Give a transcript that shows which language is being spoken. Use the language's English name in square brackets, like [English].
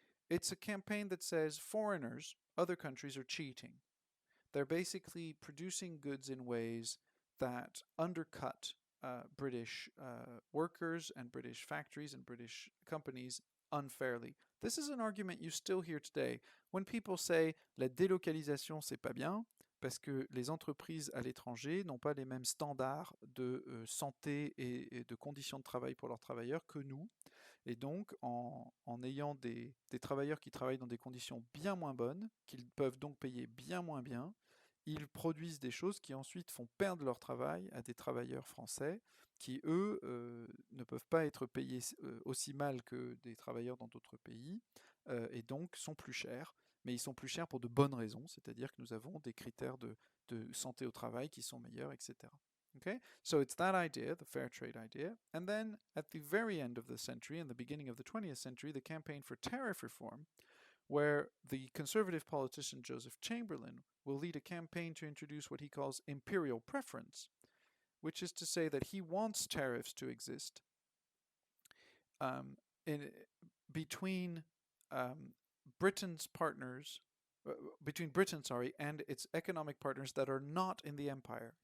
[English] It's a campaign that says foreigners, other countries, are cheating. They're basically producing goods in ways that undercut British workers and British factories and British companies unfairly. This is an argument you still hear today. When people say [French] la délocalisation c'est pas bien, parce que les entreprises à l'étranger n'ont pas les mêmes standards de santé et de conditions de travail pour leurs travailleurs que nous. Et donc, en ayant des travailleurs qui travaillent dans des conditions bien moins bonnes, qu'ils peuvent donc payer bien moins bien, ils produisent des choses qui ensuite font perdre leur travail à des travailleurs français qui, eux, ne peuvent pas être payés aussi mal que des travailleurs dans d'autres pays et donc sont plus chers. Mais ils sont plus chers pour de bonnes raisons, c'est-à-dire que nous avons des critères de santé au travail qui sont meilleurs, etc. [English] Okay, so it's that idea, the fair trade idea. And then at the very end of the century, in the beginning of the 20th century, the campaign for tariff reform, where the conservative politician Joseph Chamberlain will lead a campaign to introduce what he calls imperial preference, which is to say that he wants tariffs to exist between Britain's partners, between Britain, and its economic partners that are not in the empire.